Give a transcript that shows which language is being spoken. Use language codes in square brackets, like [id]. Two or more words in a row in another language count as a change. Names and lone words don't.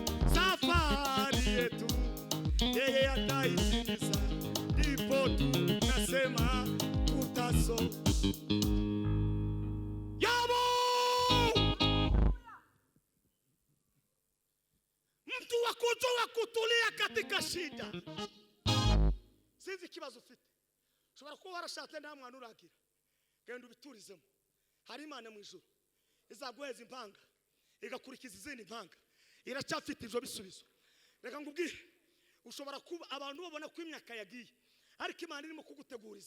[sw] Safari yetu yeye ataitimiza. Ndipo tunasema tutaso. Yabu! Mtu wa kujua kutulia katika shida. [rw] Sinzi kibazo ufite. Ushobora kuba warashatse nta mwana uragira. Genda ubiturizemo. Hari Imana mu ijuru izaguheza impanga igakurikiza izindi impanga. Iracyafite ivyo bisubizo. Reka ngubwire, ushobora kuba abantu babona ko imyaka yagiye ariko Imana irimo kuguteguriza.